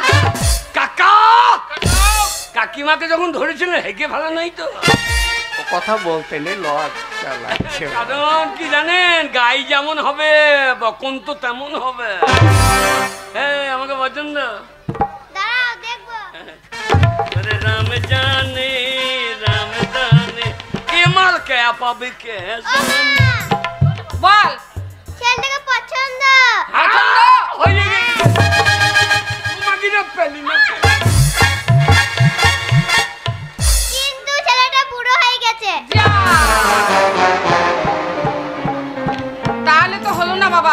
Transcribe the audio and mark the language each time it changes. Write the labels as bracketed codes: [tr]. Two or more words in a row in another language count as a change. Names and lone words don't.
[bn] কাকা কাকিমাকে যখন ধরেছিলেন হেগে ভালো নাই তো? ও কথা বলতে নেই, লজ্জা লাগছে। কারণ কি জানেন, গাই যেমন হবে বকন তো তেমন হবে। হ্যাঁ, আমাকে পছন্দ। দাঁড়াও, দেখবো। [bho] अरे राम जाने के माल क्या पावे के [bn] ও মা, বল। ছেলেটাকে পছন্দ। হয়ে গেছে তোমাকে না পেলি না। কিন্তু ছেলেটা বুড়ো হয়ে গেছে। যা। তাহলে তো হলো না বাবা।